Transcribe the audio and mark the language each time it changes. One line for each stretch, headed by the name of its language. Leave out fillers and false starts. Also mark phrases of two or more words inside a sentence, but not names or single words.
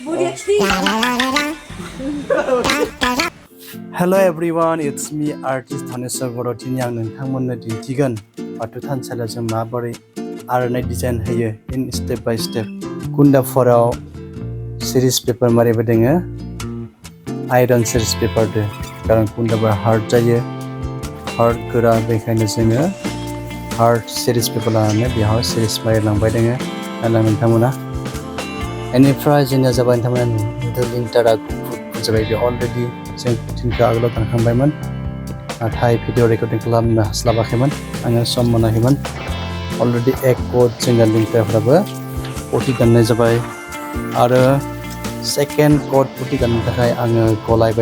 English: Hello everyone, it's me artist
Bodo: Dhaneswar boro dini ang nोंथांमोननो दिन्थिगोन बाथौ थानसालियाव जों माबोरै आर'नाइ डिजाइन होयो
English: in step by step
Bodo: कुन्दाफोराव
English: series paper
Bodo: मारैबो दोङो
English: iron series paper
Bodo: दो कारण कुन्दाफोरा hard जायो hard गोरा बेखायनो जोङो
English: hard series paper
Bodo: लानानै बेयाव series मारिलांबाय दोङो नालाय नोंथांमोना बेनिफ्राय जोंनिया जाबाय नोंथांमोना लिंटारा जाबाय बे अलरेडि जों दिनखौ आगोलाव थांखांबायमोन नाथाय
English: video recording
Bodo: खालामनो हास्लाबाखैमोन आङो सम मोनाखैमोन अलरेडि एक कड जोंना लिंटारफ्राबो पटि दाननाय जाबाय आरो
English: second coat
Bodo: पटि दाननो थाखाय आङो गलायबाय